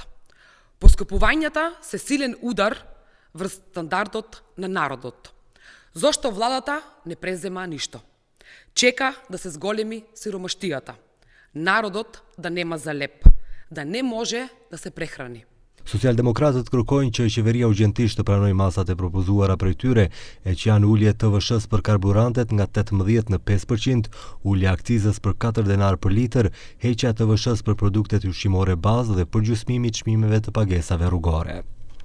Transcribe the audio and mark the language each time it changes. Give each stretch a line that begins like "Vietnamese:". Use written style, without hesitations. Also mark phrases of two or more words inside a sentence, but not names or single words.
Macedonian: Поскъпувањата се силен удар врз стандардот на народот. Зошто владата не презема ништо? Чека да се зголеми сиромаштијата. Народот да нема за леп, да не може да се прехрани.
Albanian: Socialdemokratët kërkojnë që qeveria urgjentisht të pranojë masat e propozuara prej tyre, e që janë ulje TVSH për karburantet nga 18 në 5%, ulja akcizës për 4 denar për litër, heqja TVSH për produktet ushqimore bazë dhe përgjysmimi i çmimeve të pagesave rrugore.